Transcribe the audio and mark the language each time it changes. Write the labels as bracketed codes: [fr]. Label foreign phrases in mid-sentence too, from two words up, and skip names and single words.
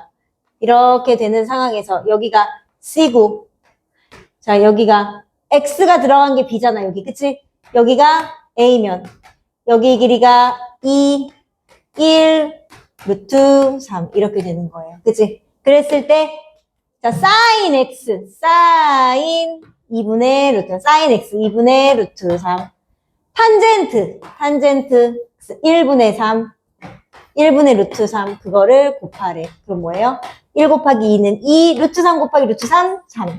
[ko] 이렇게 되는 상황에서 여기가 C고 자, 여기가 X가 들어간 게 B잖아, 여기. 그치? 여기가 A면 여기 길이가 2, 1, 루트 3 이렇게 되는 거예요. 그치? 그랬을 때, 자, sin x, sin 2분의 루트, sin x 2분의 루트 3. 탄젠트 1분의 3, 1분의 루트 3, 그거를 곱하래. 그럼 뭐예요? 1 곱하기 2는 2, 루트 3 곱하기 루트 3, 3.